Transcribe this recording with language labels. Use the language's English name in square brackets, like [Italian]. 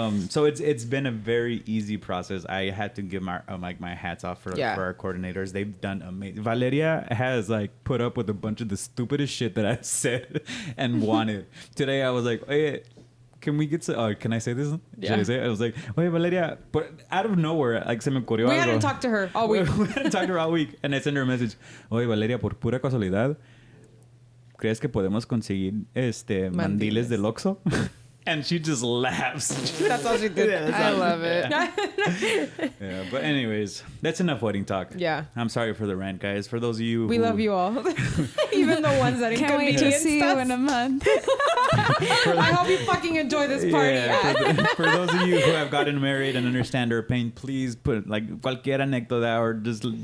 [English] So it's been a very easy process. I had to give my my hats off for our coordinators. They've done amazing. Valeria has like put up with a bunch of the stupidest shit that I've said and wanted. Today I was like, hey, can we get to, can I say this? Yeah. Should I say it? I was like, wait, Valeria, but out of nowhere, like [Spanish] se me ocurrió [English] We [Spanish] algo. [English] hadn't talked to her all week. We hadn't talked to her all week. And I sent her a message. [Spanish] Oye, Valeria, por pura casualidad, ¿crees que podemos conseguir mandiles del Oxxo? [English] And she just laughs. That's all she did. I love it. Yeah, but anyways, that's enough wedding talk. Yeah. I'm sorry for the rant, guys. For those of you We love you all. Even the ones that Can't wait to see you in a month. I hope you fucking enjoy this party. Yeah, for those of you who have gotten married and understand our pain, please put like [Spanish] cualquier anécdota [English] or just...